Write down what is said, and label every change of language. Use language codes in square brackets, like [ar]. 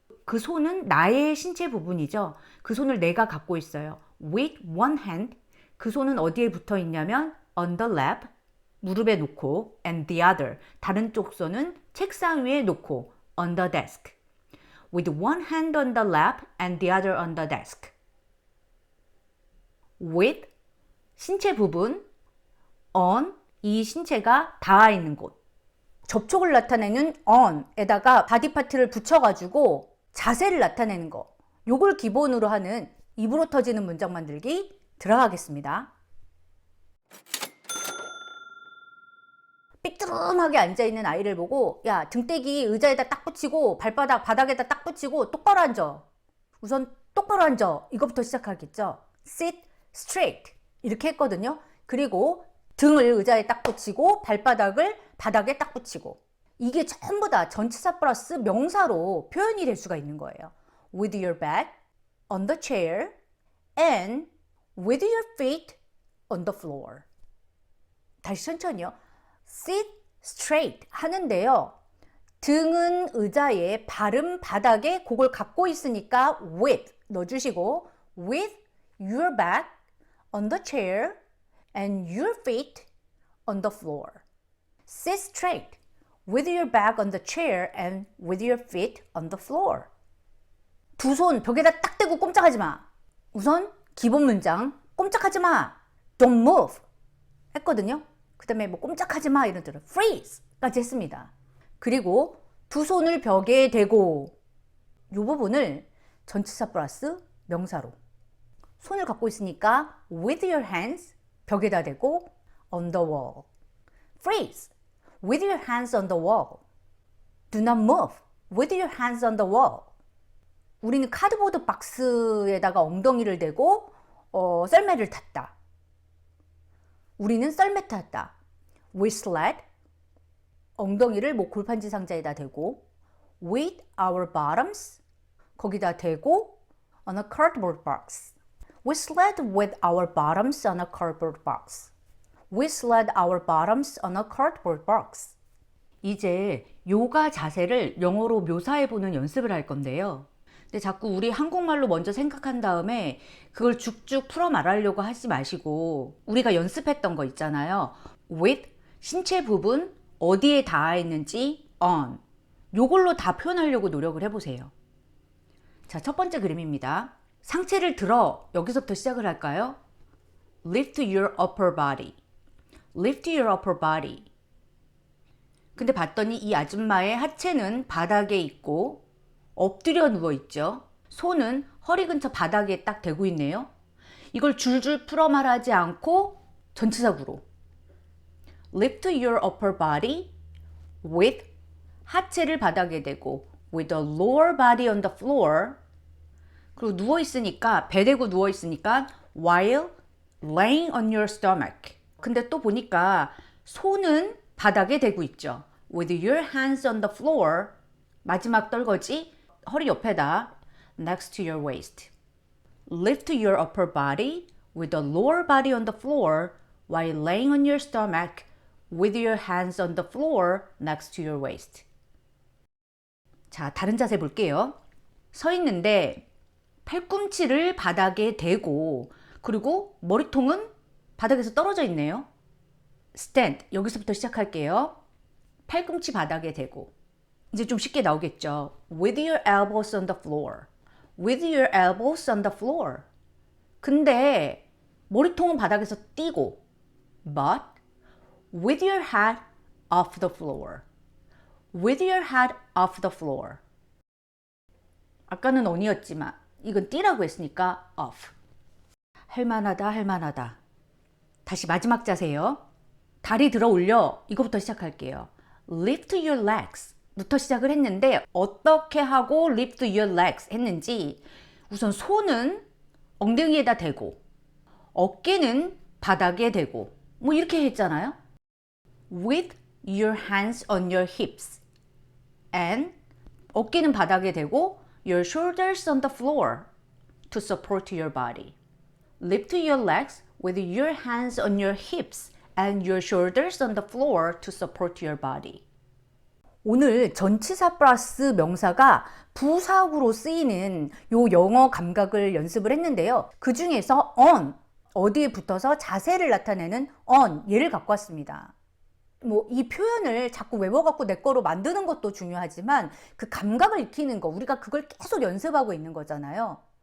[ko] 그 손은 나의 신체 부분이죠. 그 손을 내가 갖고 있어요. [en] With one hand. [ko] 그 손은 어디에 붙어 있냐면 [en] on the lap, [ko] 무릎에 놓고 [en] and the other. [ko] 다른 쪽 손은 책상 위에 놓고 [en] on the desk. With one hand on the lap and the other on the desk. With [ko] 신체 부분 on 이 신체가 닿아 있는 곳. 접촉을 나타내는 on에다가 바디 파트를 붙여가지고 자세를 나타내는 거. 요걸 기본으로 하는 입으로 터지는 문장 만들기 들어가겠습니다. 삐뚤하게 앉아있는 아이를 보고 야 등대기 의자에다 딱 붙이고 발바닥 바닥에다 딱 붙이고 똑바로 앉아. 우선 똑바로 앉아. 이거부터 시작하겠죠. [en] Sit straight [ko] 이렇게 했거든요. 그리고 등을 의자에 딱 붙이고 발바닥을 바닥에 딱 붙이고 이게 전부 다 전치사 플러스 명사로 표현이 될 수가 있는 거예요. [en] With your back on the chair and with your feet on the floor. [ko] 다시 천천히요. [en] Sit straight [ko] 하는데요. 등은 의자에 발은 바닥에 그걸 갖고 있으니까 [en] with [ko] 넣어주시고 [en] with your back on the chair and your feet on the floor. Sit straight with your back on the chair and with your feet on the floor. [ko] 두 손 벽에다 딱 대고 꼼짝하지 마. 우선 기본 문장 꼼짝하지 마. [en] Don't move 했거든요. [ko] 그 다음에 꼼짝하지 마 이런 뜻으로 freeze까지 했습니다. 그리고 두 손을 벽에 대고 이 부분을 전치사 플러스 명사로 손을 갖고 있으니까 [en] with your hands [ko] 벽에다 대고 [en] on the wall. Freeze with your hands on the wall. Do not move with your hands on the wall. [ko] 우리는 카드보드 박스에다가 엉덩이를 대고 썰매를 탔다. 우리는 썰매 탔다. [en] We sled [ko] 엉덩이를 골판지 상자에다 대고 [en] with our bottoms [ko] 거기다 대고 [en] on a cardboard box. We sled with our bottoms on a cardboard box. We sled our bottoms on a cardboard box. [ko] 이제 요가 자세를 영어로 묘사해보는 연습을 할 건데요. 근데 자꾸 우리 한국말로 먼저 생각한 다음에 그걸 쭉쭉 풀어 말하려고 하지 마시고 우리가 연습했던 거 있잖아요. with 신체 부분 어디에 닿아 있는지 on 요걸로 다 표현하려고 노력을 해보세요. 자, 첫 번째 그림입니다. 상체를 들어 여기서부터 시작을 할까요? [en] Lift your upper body. Lift your upper body. [ko] 근데 봤더니 이 아줌마의 하체는 바닥에 있고 엎드려 누워 있죠. 손은 허리 근처 바닥에 딱 대고 있네요. 이걸 줄줄 풀어 말하지 않고 전치사구로 [en] Lift your upper body with [ko] 하체를 바닥에 대고 [en] with the lower body on the floor. [ko] 그리고 누워 있으니까 배 대고 누워 있으니까 [en] while laying on your stomach. [ko] 근데 또 보니까 손은 바닥에 대고 있죠. [en] With your hands on the floor. [ko] 마지막 떨거지 허리 옆에다 [en] next to your waist. Lift your upper body with the lower body on the floor while laying on your stomach with your hands on the floor next to your waist. [ko] 자, 다른 자세 볼게요. 서 있는데 팔꿈치를 바닥에 대고 그리고 머리통은 바닥에서 떨어져 있네요. [en] stand. [ko] 여기서부터 시작할게요. 팔꿈치 바닥에 대고. 이제 좀 쉽게 나오겠죠. [en] With your elbows on the floor. With your elbows on the floor. [ko] 근데 머리통은 바닥에서 띄고 [en] but with your head off the floor. With your head off the floor. [ko] 아까는 on이었지만 이건 띄라고 했으니까 off. 할만하다 할만하다. 다시 마지막 자세요. 다리 들어 올려. 이거부터 시작할게요. [en] Lift your legs [ko] 부터 시작을 했는데 어떻게 하고 [en] lift your legs [ko] 했는지 우선 손은 엉덩이에다 대고 어깨는 바닥에 대고 뭐 이렇게 했잖아요. [en] With your hands on your hips and [ko] 어깨는 바닥에 대고 [en] your shoulders on the floor to support your body. Lift your legs with your hands on your hips and your shoulders on the floor to support your body. [ko] 오늘 전치사 플러스 명사가 부사구로 쓰이는 요 영어 감각을 연습을 했는데요. 그 중에서 on, 어디에 붙어서 자세를 나타내는 on, 얘를 갖고 왔습니다. 뭐 이 표현을 자꾸 외워갖고 내 거로 만드는 것도 중요하지만 그 감각을 익히는 거, 우리가 그걸 계속 연습하고 있는 거잖아요.